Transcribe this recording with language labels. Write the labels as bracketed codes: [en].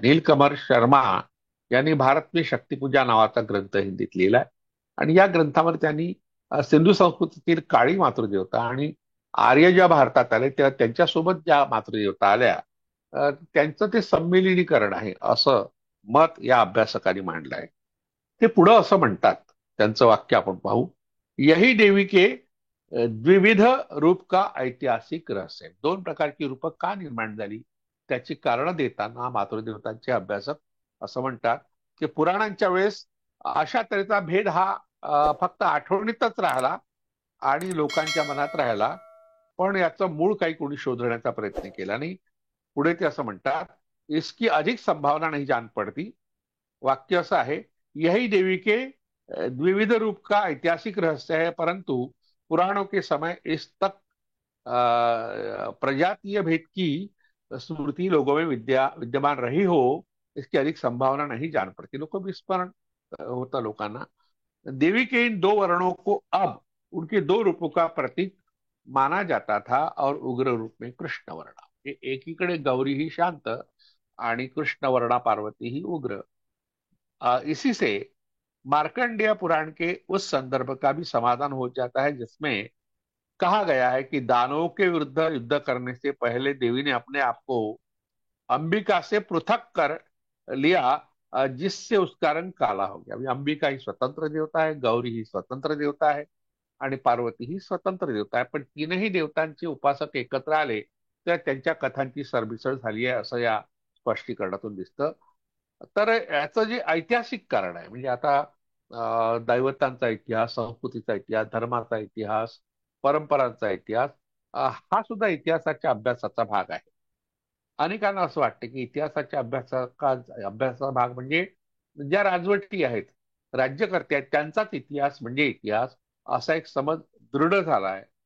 [mr] नीलकमल शर्मा यांनी भारत में शक्तिपूजा नावाचा ग्रंथ हिंदीत लिहिलाय, आणि या ग्रंथामध्ये त्यांनी सिंधू संस्कृतीतील काळी मातृदेवता आणि आर्य ज्या भारतात आले तेव्हा त्यांच्यासोबत ज्या मातृदेवता आल्या, त्यांचं ते संमिलीनीकरण आहे असं मत या अभ्यासकांनी मांडलंय. ते पुढं असं म्हणतात, त्यांचं वाक्य आपण पाहू. [hi] यही देवी के द्विविध रूप का ऐतिहासिक रहस्य. [mr] दोन प्रकारची रूप का निर्माण झाली त्याची कारण देताना मातृदेवतांचे अभ्यासक असं म्हणतात की पुराणांच्या वेळेस अशा तऱ्हेचा भेद हा फक्त आठवणीतच राहिला आणि लोकांच्या मनात राहिला, पण याचं मूळ काही कोणी शोधण्याचा प्रयत्न केला नाही. पुढे ते असं म्हणतात, [hi] इसकी अधिक संभावना नहीं जान पड़ती. [mr] वाक्य असं आहे, [hi] यही देवी के द्विविध रूप का ऐतिहासिक रहस्य है, परंतु पुराणों के समय इस तक प्रजातीय भेद की स्मृति लोगों में विद्यमान रही हो, इसकी अधिक संभावना नहीं जान पड़ती. [mr] लोग विस्मरण होता लोकांना. [hi] देवी के इन दो वर्णों को अब उनके दो रूपों का प्रतीक माना जाता था, और उग्र रूप में कृष्ण वर्णा. [mr] एकीकडे गौरी ही शांत आणि कृष्ण वर्णा पार्वती ही उग्र. [hi] इसी से मार्कंडेय पुराण के उस संदर्भ का भी समाधान हो जाता है जिसमें कहा गया है कि दानवों के विरुद्ध युद्ध करने से पहले देवी ने अपने आप को अंबिका से पृथक कर लिया, जिससे उसका रंग काला हो गया. अभी अंबिका ही स्वतंत्र देवता है, गौरी ही स्वतंत्र देवता है [mr] आणि पार्वती ही स्वतंत्र देवता आहे, पण तीनही देवतांचे उपासक एकत्र आले तर त्यांच्या कथांची सरमिसळ झाली आहे असं या स्पष्टीकरणातून दिसतं. तर याचं जे ऐतिहासिक कारण आहे, म्हणजे आता दैवतांचा इतिहास, संस्कृतीचा इतिहास, धर्माचा इतिहास, परंपरांचा इतिहास, हा सुद्धा इतिहासाच्या अभ्यासाचा भाग आहे. अनेकांना असं वाटतं की इतिहासाच्या अभ्यासाचा भाग म्हणजे ज्या राजवटी आहेत, राज्यकर्ते आहेत, त्यांचाच इतिहास म्हणजे इतिहास, असा एक समज दृढ झाला आहे.